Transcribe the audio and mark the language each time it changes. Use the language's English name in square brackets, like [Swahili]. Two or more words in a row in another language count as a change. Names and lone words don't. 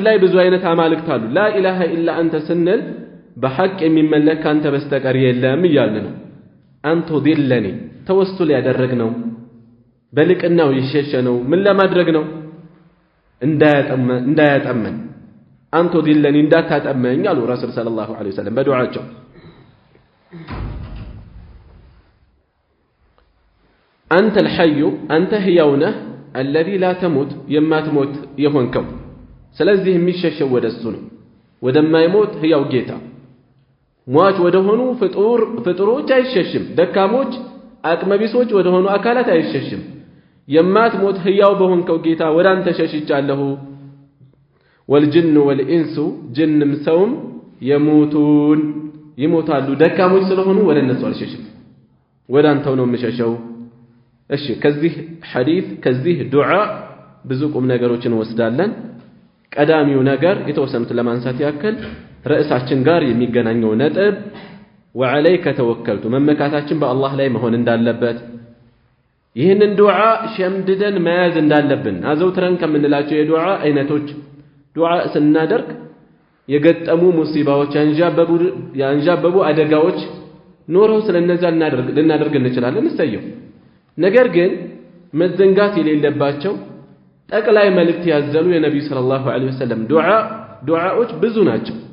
[Amharic] ላይ ብዙ አይነት አማልክት አሉ [Arabic] لا إله إلا أنت [Amharic] ስንል በሐቅ የሚመለክ አንተ በስተቀር የለም ይያልን ነው [Arabic] أن تضلني [Amharic] ተወሱል ያደረግነው በልቅናው ይሸሸነው ምን ለማድረግ ነው እንዳያጠመን [Arabic] أن تضلني [Amharic] እንዳታጠመኝ አሉ [Arabic] رسول صلى الله عليه وسلم [Amharic] በዱዓቸው አንተ الحي አንተ ሕያው ነህ [Arabic] الذي لا تموت [Amharic] የማትሞት የሆንከው ስለዚህ የሚሸሸው ወደሱ ነው ወደማይሞት ሕያው ጌታ ሟች ወደሆኑ ፍጡሮች አይሸሽም ደካሞች አቅመቢሶች ወደሆኑ አካላት አይሸሽም የማትሞት ሕያው በሆንከው ጌታ ወዳንተ ሸሽቻለሁ [Arabic] والجن والانس [Amharic] ጅንም ሰውም ይሞታሉ ደካሞች ስለሆኑ ወደ እነሱ አልሸሽም ወዳንተው ነው የምሸሸው እሺ ከዚህ ሐዲስ ከዚህ ዱዓ ብዙ ቁም ነገሮችን ወስዳለን ቀዳሚው ነገር የተወሰኑት ለማንሳት ያክል ርዕሳችን ጋር የሚገናኘው ነጥብ [Arabic] وعليك توكلت [Amharic] መመካታችን በአላህ ላይ መሆን እንዳለበት ይህንን ዱዓ ሸምድደን መያዝ እንዳለብን አዘውትረን ከምንላቸው የዱዓ አይነቶች ዱዓ ስናደርግ የገጠሙ ሙሲባዎች ያንዣበቡ አደጋዎች ኖረው ስለነዛ ልናደርግ እንችላለን እሰየው ነገር ግን መዘንጋት የሌለባቸው ጠቅላይ መልእክት ያዘሉ የነብዩ [Arabic] صلى الله عليه وسلم [Amharic] ዱዓዎች ብዙ ናቸው